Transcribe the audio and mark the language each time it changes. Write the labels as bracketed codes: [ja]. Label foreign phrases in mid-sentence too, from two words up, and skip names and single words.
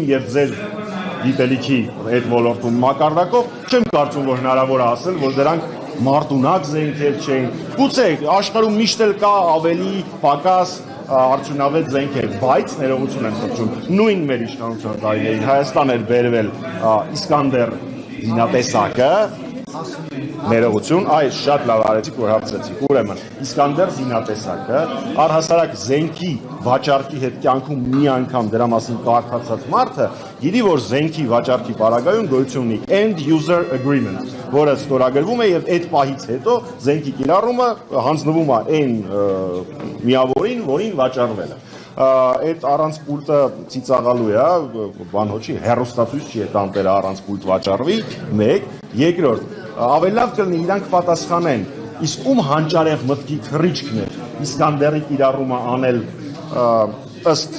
[hy] եւ ձեր գիտելիքի այդ ոլորտում մակարդակով չեմ կարծում, որ հնարավոր է ասել, որ դրանք մարտունակ զենքեր չէին։ Գուցե աշխարհում միշտ էլ կա ավելի պակաս արդյունավետ զենքեր, բայց ներողություն եմ խնդրում, նույն մեր իշխանության տարիներին Հայաստան էր բերվել Իսկանդեր զինատեսակը, ներողություն, այս շատ լավ արեցիք, որ հարցրեցիք։ Ուրեմն, Իսկանդեր զինատեսակը առհասարակ զենքի վաճառքի հետ կյանքում մի անգամ դրա մասին կարդացած մարդը գիտի, որ զենքի վաճառքի պարագայում գոյություն ունի [en] end user agreement, [hy] որը ստորագրվում է եւ այդ պահից հետո զենքի կիրառումը հանձնվում է այն միավորին, որին վաճառվել է։ Այդ առանց պուլտը ծիծաղալու է, բան հոչի, հեռուստացույց չի այդ անտերը առանց պուլտ վաճառվի, մեկ, երկրորդ, ավելի լավ կլինի իրանք պատասխանեն, իսկ ում հանճարեղ մտքի թռիչքն էր Իսկանդերի կիրառումը անել ըստ